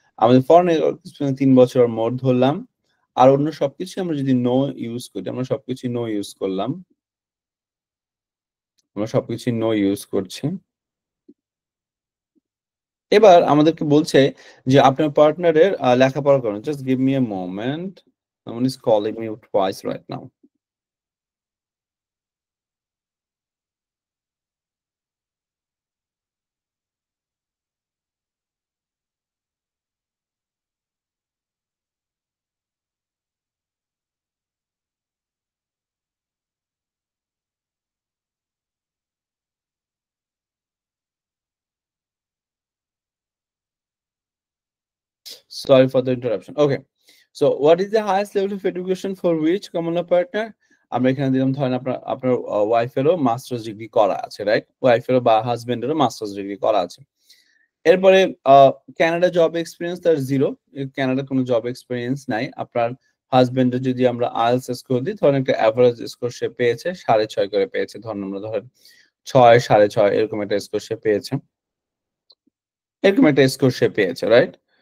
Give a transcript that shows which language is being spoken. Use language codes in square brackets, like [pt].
[bn] আমাদের foreign work experience 3 বছর মোর ধরলাম। আর অন্য সবকিছু আমরা যদি নো ইউজ করি, আমরা সবকিছু নো ইউজ করলাম, আমরা সবকিছু নো ইউজ করছি। এবার আমাদেরকে বলছে যে আপনার পার্টনারের লেখাপড়া করেন। [en] Just give me a moment, someone is calling me twice right now. Sorry for the interruption. Okay. So what is the highest level of education for which common law partner? [bn] আমরা এখানে দিলাম ধরেন আপনার ওয়াইফেরও মাস্টার্স ডিগ্রি করা আছে, right? ওয়াইফেরও বা হাজবেন্ডেরও masters degree করা আছে। এরপরে কানাডা জব এক্সপিরিয়েন্স তার 0, কানাডা কোনো জব এক্সপিরিয়েন্স নাই। আপনার হাজবেন্ডের যদি আমরা আইএলটিএস স্কোর দিই, ধরেন একটা অ্যাভারেজ স্কোর সে পেয়েছে 6.5 করে পেয়েছে, ধরেন আমরা ধরেন 6, 6.5 এরকম একটা স্কোর সে পেয়েছে, এরকম একটা স্কোর সে পেয়েছে, রাইট?